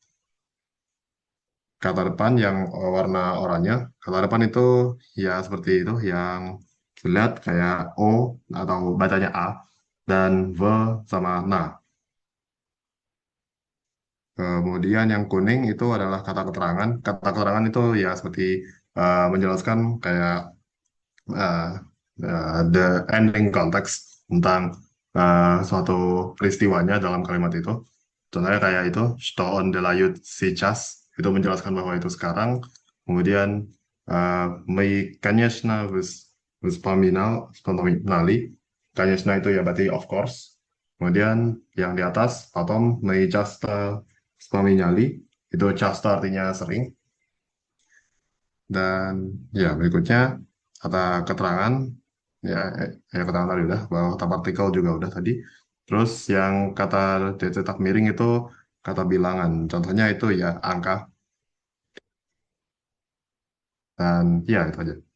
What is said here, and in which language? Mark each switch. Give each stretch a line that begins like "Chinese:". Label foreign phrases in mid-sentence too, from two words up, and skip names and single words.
Indonesian: Kata depan yang warna oranye, kata depan itu ya seperti itu yang dilihat kayak o atau bacanya a, dan v sama na. Kemudian yang kuning itu adalah kata keterangan. Kata keterangan itu ya seperti menjelaskan kayak uh,
English: the ending context
Indonesian: tentang suatu peristiwanya dalam kalimat itu. Contohnya kayak itu,
Russian: что он делает сейчас,
Indonesian: itu menjelaskan bahwa itu sekarang.
Russian: Kemudian мы, конечно, вспоминали.
Indonesian: Конечно itu ya berarti
English: of course.
Indonesian: Kemudian yang di atas,
Russian: потом мы часто вспоминали.
Indonesian: Itu часто artinya sering. Dan ya berikutnya kata keterangan, ya, keterangan tadi udah, bahwa kata partikel juga udah tadi. Terus yang kata cetak miring itu kata bilangan. Contohnya itu ya angka, dan ya itu aja.